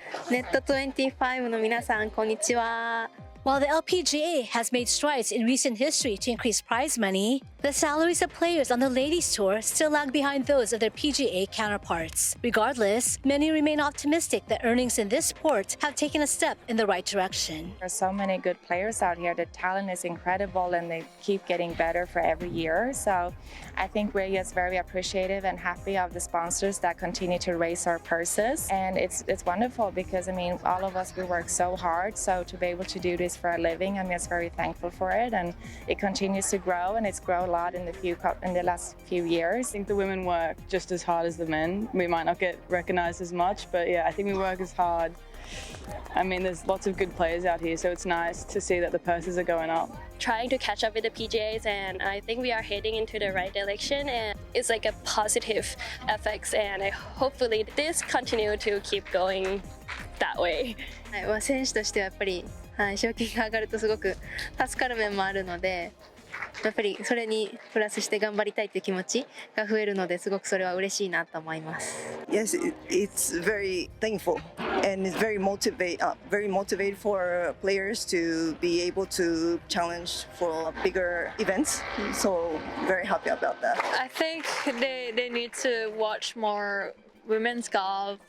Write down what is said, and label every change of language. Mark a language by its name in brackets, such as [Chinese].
[Japanese] Net25 の皆さん、こんにちは。 [English] While the LPGA has made strides in recent history to increase prize money, the salaries of players on the ladies' tour still lag behind those of their PGA counterparts. Regardless, many remain optimistic that earnings in this sport have taken a step in the right direction. There's so many good players out here. The talent is incredible and they keep getting better for every year. So I think we're just very appreciative and happy of the sponsors that continue to raise our purses. And it's wonderful because, I mean, all of us, we work so hard. So to be able to do this for a living, I'm just very thankful for it. And it continues to grow, and it's grown a lot in the last few years. I think the women work just as hard as the men. We might not get recognized as much, but yeah, I think we work as hard. I mean, there's lots of good players out here, so it's nice to see that the purses are going up. Trying to catch up with the PGAs, and I think we are heading into the right direction, and it's like a positive effects, and hopefully this continue to keep going that way. [Japanese] 選手としてはやっぱり賞金が上がるとすごく助かる面もあるので、やっぱりそれにプラスして頑張りたいという気持ちが増えるのですごくそれは嬉しいなと思います。 [English] Yes, it's very thankful and it's very motivated for players to be able to challenge for bigger events. So very happy about that. I think they need to watch more women's golf.